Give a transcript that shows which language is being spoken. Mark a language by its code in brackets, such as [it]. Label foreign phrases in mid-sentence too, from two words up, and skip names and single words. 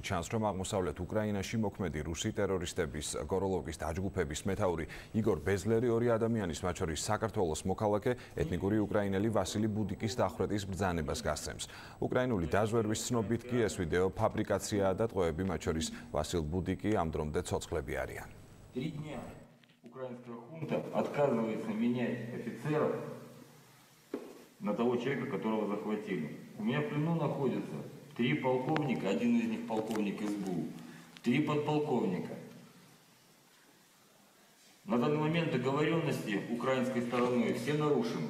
[ka] ჩანს, რომ აღმოსავლეთ უკრაინაში მოქმედი რუსი ტერორისტების გოროლოვკის დაჯგუფების მეთაური იგორ ბეზლერი ორი ადამიანის, მათ შორის საქართველოს მოქალაქე, ეთნიკური უკრაინელი ვასილი ბუდიკის დახვრეტის ბრძანებას გასცემს. უკრაინული დაზვერვის ცნობით კი ეს ვიდეო ფაბრიკაციაა და ტყვეები, მათ შორის ვასილ ბუდიკი ამ დრომდე ცოცხლები არიან. [ru] Украинская хунта отказывается менять офицеров на того человека, которого захватили. У меня в плену находятся 3 полковника, один из них полковник СБУ, 3 подполковника. На данный момент договоренности украинской стороной все нарушены.